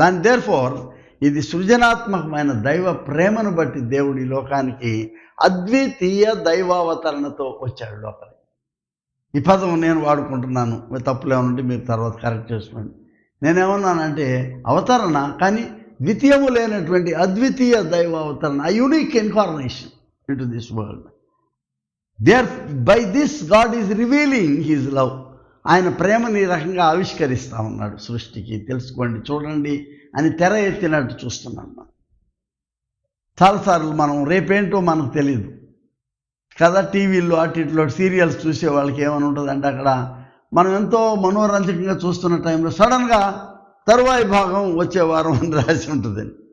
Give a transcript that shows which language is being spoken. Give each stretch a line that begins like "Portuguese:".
Telugu: Therefore ఇది సృజనాత్మకమైన దైవ ప్రేమను బట్టి దేవుడు ఈ లోకానికి అద్వితీయ దైవావతరణతో వచ్చాడు లోపలికి. ఈ పదం నేను వాడుకుంటున్నాను, తప్పులు ఏమనుంటే మీరు తర్వాత కరెక్ట్ చేసుకోండి. నేనేమన్నానంటే అవతరణ, కానీ ద్వితీయము లేనటువంటి అద్వితీయ దైవ అవతరణ,
English: a unique incarnation into this world. There, by this God is revealing his love.
Telugu: ఆయన ప్రేమని ఈ రకంగా ఆవిష్కరిస్తూ ఉన్నాడు సృష్టికి. తెలుసుకోండి, చూడండి అని తెర ఎత్తినట్టు చూస్తున్నాం. మనం చాలాసార్లు మనం రేపేంటో మనకు తెలియదు కదా. టీవీల్లో అట్టిట్లో సీరియల్స్ చూసే వాళ్ళకి ఏమని ఉంటుందంటే, అక్కడ మనం ఎంతో మనోరంజకంగా చూస్తున్న టైంలో సడన్గా తరువాయి భాగం వచ్చే వారం అని రాసి ఉంటుంది.